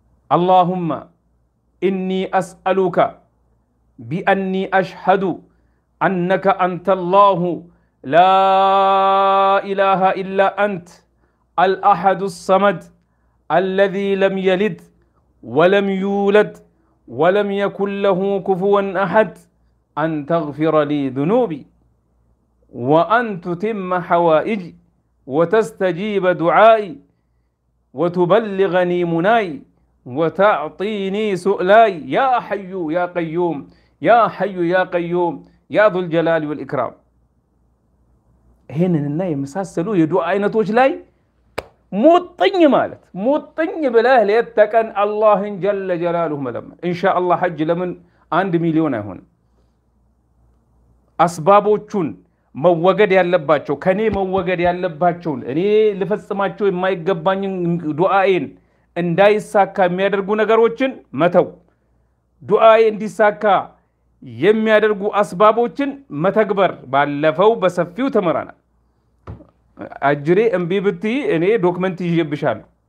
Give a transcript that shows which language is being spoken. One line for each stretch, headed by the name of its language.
Arabic: اللهم إني أسألك بأني أشهد أنك أنت الله لا إله إلا أنت الأحد الصمد الذي لم يلد ولم يولد ولم يكن له كفوا أحد أن تغفر لي ذنوبي وأن تتم حوائجي وتستجيب دعائي وتبلغني مناي وتعطيني سؤلاي يا حي يا قيوم يا حي يا قيوم يا ذو الجلال والإكرام.
Amharic: هنا يمساسلو يدعو አይነቶች ላይ ሙጥኝ ማለት ሙጥኝ ብለህ ለተቀን አላህን ጀለ ጀላሉሁ መለመን ኢንሻአላህ ሐጅ ለምን 1 ሚሊዮን አይሆንም? አስባቦቹን መወገድ ያለባቸው ከኔ መወገድ ያለባቸው እኔ ልፈጽማቸው የማይገባኝ ዱዓዬን እንዳይሳካ የሚያደርጉ ነገሮችን መተው ዱዓዬ እንዲሳካ የሚያደርጉ አስባቦችን መተግበር ባለፈው በሰፊው ተመራናል። አጅሬ እምቢ ብትይ እኔ ዶክመንት ይዤብሻለሁ